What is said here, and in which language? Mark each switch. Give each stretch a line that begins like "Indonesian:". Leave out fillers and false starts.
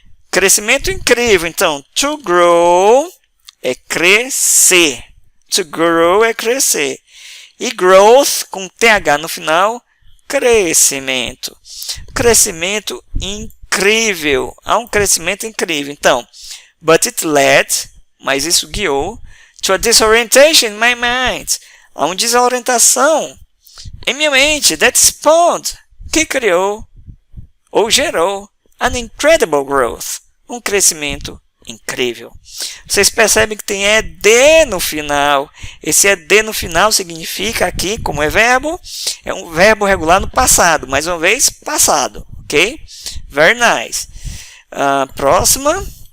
Portuguese: Crescimento incrível. Então, to grow é crescer. To grow é crescer. E growth, com TH no final, crescimento. Crescimento incrível. Há um crescimento incrível.
English: Então, but it led,
Portuguese: mas isso guiou,
English: to a disorientation in my mind.
Portuguese: Há uma desorientação em minha mente.
English: That spawned,
Portuguese: que criou ou gerou
English: an incredible growth,
Portuguese: um crescimento incrível. Vocês percebem que tem ED no final. Esse ED no final significa aqui, como é verbo, é um verbo regular no passado, mais uma vez, passado, ok?
English: Very nice.
Portuguese: Próxima.